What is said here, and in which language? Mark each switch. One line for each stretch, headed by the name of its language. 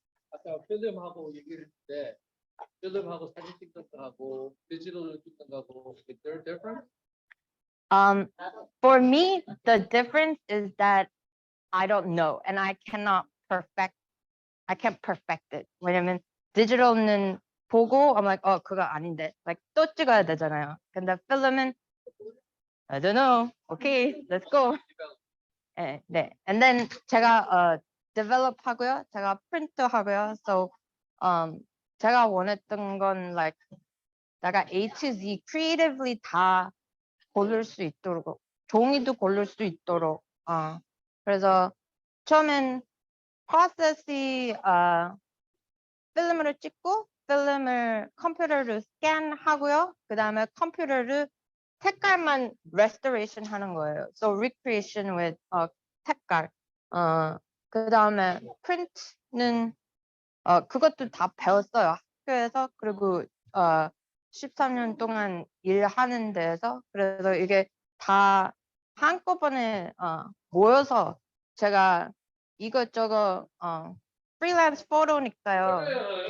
Korean: 아까 필름하고 얘기를 했는데 필름하고 사진 찍는 거하고 디지털로 찍는 거하고
English: is there a difference? For me, the difference is that I don't know and I can't perfect it.
Korean: 왜냐면 디지털은 보고
English: I'm like,
Korean: 그거 아닌데. Like 또 찍어야 되잖아요. 근데 필름은
English: I don't know. Okay, let's go.
Korean: 네. And then 제가 develop 하고요. 제가 print 하고요. So 제가 원했던 건 like 내가 A to Z creatively 다 고를 수 있도록, 종이도 고를 수 있도록. 그래서 처음엔 프로세스이 필름으로 찍고 필름을 컴퓨터로 스캔하고요. 그 다음에 컴퓨터로 색깔만 restoration 하는 거예요.
English: So recreation with 색깔.
Korean: 그 다음에 print는 그것도 다 배웠어요. 학교에서. 그리고 13년 동안 일하는 데에서. 그래서 이게 다 한꺼번에 모여서 제가 이것저것 프리랜스 포토니까요.